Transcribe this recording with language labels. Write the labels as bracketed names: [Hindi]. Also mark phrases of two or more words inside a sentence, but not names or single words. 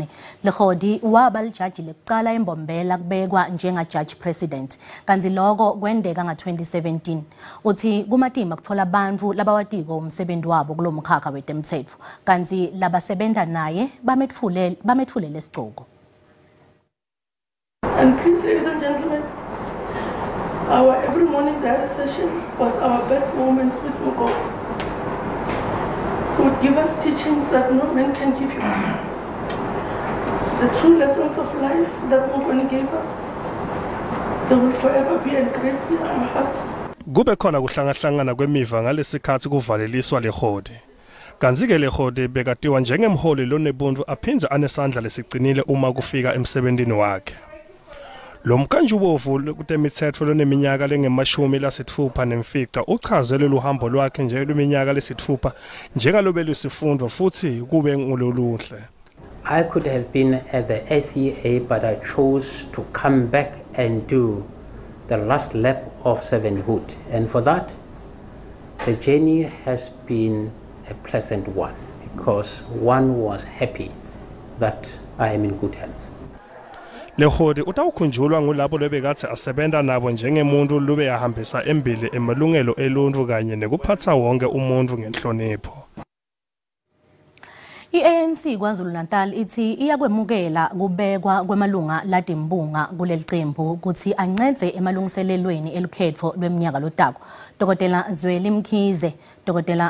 [Swati] Lekhodi waba lijaji lekuqala embombela kubekwa njenga [English] judge president [Swati] kanti lokho kwendeka nga-2017. Uthi kumatima kutfola bantfu labawatiko umsebenzi wabo kulomkhakha wetemthetho kanti labasebenta naye bametfule lesigqoko. [English] And please, ladies and gentlemen, our every morning diary session was our best moments with Mugo. He would give us teachings that no man can give you. The true lessons of life that Mugo gave us, they will forever be engraved in our hearts. [Swati] Kube khona kuhlangahlangana kwemiva ngalesikhathi kuvaleliswa lekhodi. Kanzike lekhodi bekatiwa njengemholi lonebuntu aphinze anesandla lesiqinile uma kufika emsebentini wakhe. Lo mkanjubovu kutemithetho loneminyaka lenge-60 nemfica uchazele luhambo lwakhe nje lweminyaka le-6 njengalobe lusifundwa futhi kube ngoluluhle. [English] I could have been at the SEA, but I chose to come back and do the last lap of servanthood, and for that the journey has been a pleasant one because one was happy that I am in good hands. [Swati] Lekhodi utawukhunjulwa ngulabo lebekathi asebenta nabo njengemuntu lube yahambisa embili emalungelo eluntu kanye nekuphatha wonke umuntu ngenhlonipho. I-ANC KwaZulu-Natal ithi iyakwemukela kubekwa kwemalunga latimbunga kuleli qembu ukuthi ancede emalungiselelweni elukhetho lweminyaka lotako. Dr. Zweli Mkhize, Dr.